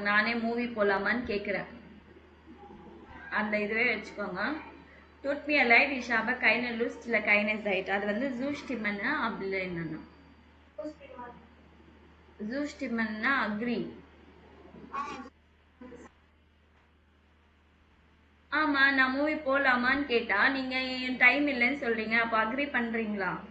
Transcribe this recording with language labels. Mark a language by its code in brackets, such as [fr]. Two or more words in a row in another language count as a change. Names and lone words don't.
[ta] நானே மூவி போலாமான்னு கேட்குறேன். அந்த இதுவே வச்சுக்கோங்க. [de] tut mir leid ich habe keine Lust இல்ல keine Zeit. [ta] அது வந்து ஜூஸ்டிமன்னா அப்லேனனா. ஜூஸ்டிமன்னா அக்ரி. ஆமா, நான் மூவி போலாமான்னு கேட்டா நீங்க டைம் இல்லைன்னு சொல்றீங்க. அப்ப அக்ரி பண்றீங்களா.